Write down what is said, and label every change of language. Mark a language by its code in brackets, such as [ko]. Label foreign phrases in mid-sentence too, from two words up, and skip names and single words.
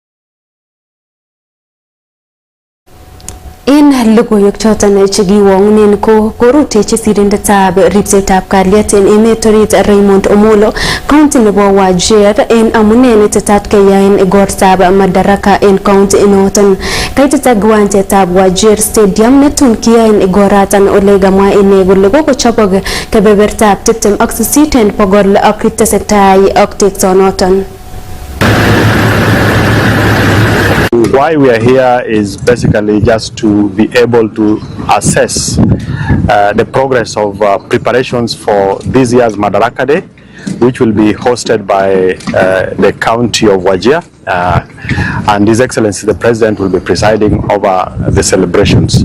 [kln] En logoiwek choton chekiwongunen ko korutechi sirindetab ripsetab kalyet en emet orit Raymond Omolo county nebo Wajir en amune netetat keyaen igortab Madaraka en county inoton. Kaitita kiwanjetab Wajir Stadium netun kiyaen igoratan ole kamwa ine kole kokochobok kebebertab 28 en bogol ak tesetai ak teksonoton. [en] Why we are here is basically just to be able to assess the progress of preparations for this year's Madaraka Day, which will be hosted by the county of Wajir, and His Excellency the President will be presiding over the celebrations.